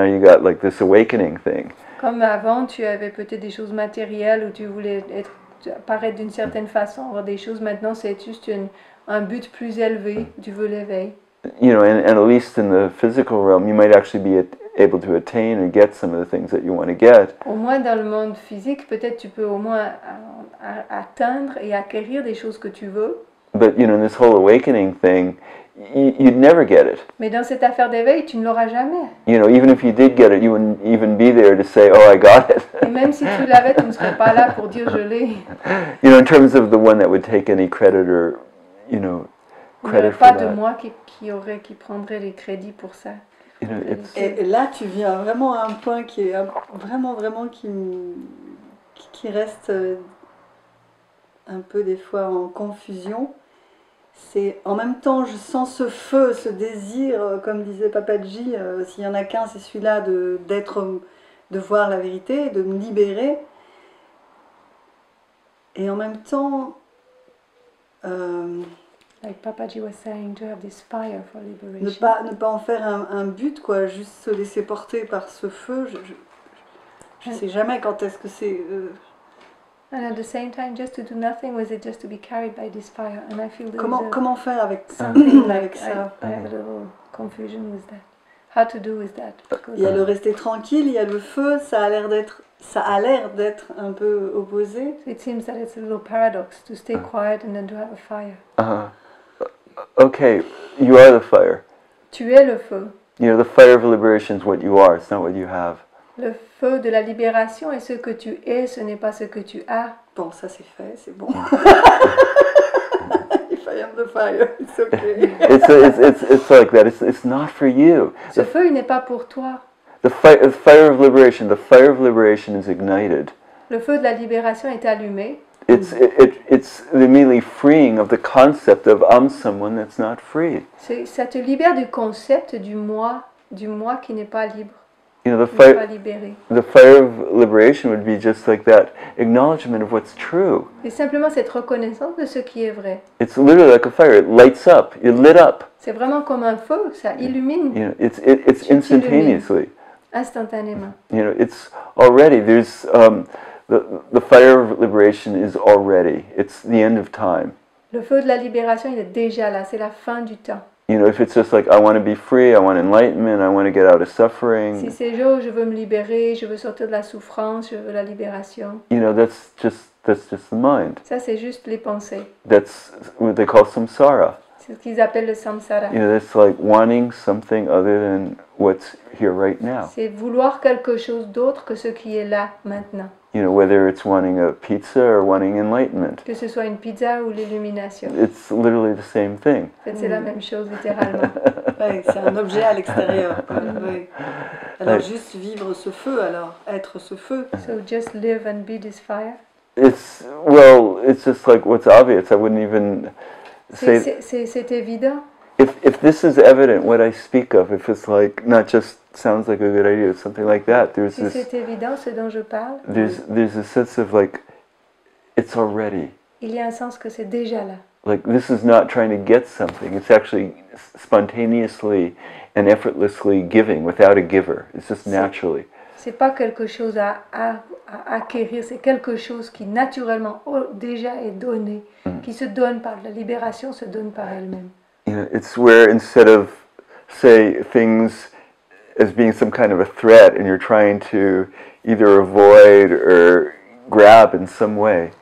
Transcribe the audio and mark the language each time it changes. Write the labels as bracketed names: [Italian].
[English] Now you got like this awakening thing. [French] Comme avant, tu avais peut-être des choses matérielles où tu voulais paraître d'une certaine façon, avoir des choses. Maintenant, c'est juste un but plus élevé. Tu veux l'éveil. [English] And at least in the physical realm, you might actually be able to attain or get some of the things that you want to get. [French] Au moins dans le monde physique, peut-être tu peux au moins atteindre et acquérir des choses que tu veux. [English] But in this whole awakening thing, you'd never get it. [French] Mais dans cette affaire d'éveil, tu ne l'auras jamais. [English] Even if you did get it, you wouldn't even be there to say, "Oh, I got it." [French] Et même si tu l'avais, tu ne serais pas là pour dire je l'ai. [English] In terms of the one that would take any credit or, [French] Il n'y aurait [English] credit for [French] pas de [English] that. [French] moi qui prendrait les crédits pour ça. Et là, tu viens vraiment à un point qui est vraiment qui reste un peu des fois en confusion. C'est en même temps, je sens ce feu, ce désir, comme disait Papaji, s'il y en a qu'un, c'est celui-là de voir la vérité, de me libérer. Et en même temps, [English] like Papaji was saying, to have this fire for [French] Ne [English] liberation. [French] pas en faire un but, quoi, juste se laisser porter par ce feu. Je sais jamais quand est-ce que c'est... [English] And at the same time, just to do nothing with it, just to be carried by this fire. And I feel [French] Comment faire avec [English] something [French] avec [English] like [French] ça? [English] I have a little confusion with that. How to do with that? [French] Il y a le rester tranquille, il y a le feu, ça a l'air d'être un peu opposé. [English] So it seems that it's a little paradox to stay quiet and then to have a fire. Okay, you are the fire. [French] Tu es le feu. [English] You know, the fire of liberation is what you are, it's not what you have. [French] Le feu de la libération est ce que tu es, ce n'est pas ce que tu as. Bon, ça c'est fait, c'est bon. [English] If I am the fire, it's okay. It's like that. It's not for you. [French] Ce feu, il n'est pas pour toi. [English] The fire of liberation. The fire of liberation is ignited. [French] Le feu de la libération est allumé. [English] It's immediately freeing of the concept of I'm someone that's not free. [French] Ça te libère du concept du moi qui n'est pas libre. [English] You know, the fire of liberation would be just like that acknowledgement of what's true. [French] C'est simplement cette reconnaissance de ce qui est vrai. [English] It's literally like a fire. It lights up. You're lit up. [French] C'est vraiment comme un feu, ça illumine. [English] You know, it's instantaneously. [French] Instantanément. [English] You know, it's already there's the fire of liberation is already. It's the end of time. [French] Le feu de la libération, il est déjà là. C'est la fin du temps. [English] You know, if it's just like I want to be free, I want enlightenment, I want to get out of suffering. [French] Si c'est je veux me libérer, je veux sortir de la souffrance, je veux la libération. [English] You know, that's just the mind. [French] Ça c'est juste les pensées. [English] That's what they call samsara. [French] C'est ce qu'ils appellent le samsara. [English] You know, that's like wanting something other than what's here right now. [French] C'est vouloir quelque chose d'autre que ce qui est là maintenant. [English] You know, whether it's wanting a pizza or wanting enlightenment. [French] Que ce soit une pizza ou l'illumination. [English] It's literally the same thing. [French] En fait, c'est la même chose littéralement. Ouais, c'est un objet à l'extérieur. Ouais. Alors juste vivre ce feu, alors être ce feu. [English] So just live and be this fire. It's just like what's obvious. I wouldn't even say. [French] C'est évident. [English] If this is evident, what I speak of, if it's like not just sounds like a good idea, it's something like that. There's [French] Si c'est évident, ce dont je parle. [English] There's a sense of like, it's already. [French] Il y a un sens que c'est déjà là. [English] Like this is not trying to get something. It's actually spontaneously and effortlessly giving without a giver. It's just naturally. [French] C'est pas quelque chose à acquérir, c'est quelque chose qui naturellement déjà est donné, qui se donne par la libération, se donne par elle-même. [English] You know, it's where instead of say things as being some kind of a threat and you're trying to either avoid or grab in some way.